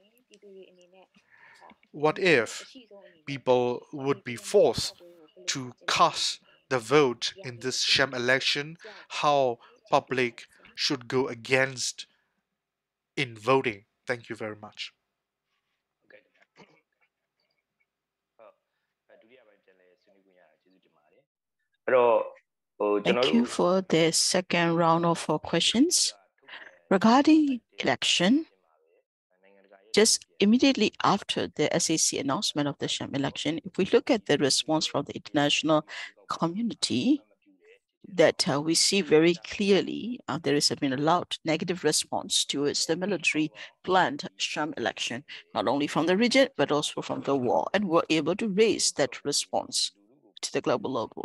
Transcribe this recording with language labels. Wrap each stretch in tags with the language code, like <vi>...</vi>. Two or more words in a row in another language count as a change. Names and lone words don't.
<en>What if people would be forced to cast the vote in this sham election? How public should go against in voting? Thank you very much.</en> <my>ဒုတိယပိုင်းပြန်လဲဆွေးနွေးခွင့်ရတာကျေးဇူးတင်ပါတယ်အဲ့တော့ကျွန်တော်</my> <en>Thank you for the second round of questions. Regarding election, just immediately after the SAC announcement of the Sham election, if we look at the response from the international community, that we see very clearly there has been a loud negative response towards the military planned Sham election, not only from the region, but also from the war, and were able to raise that response to the global level.</en>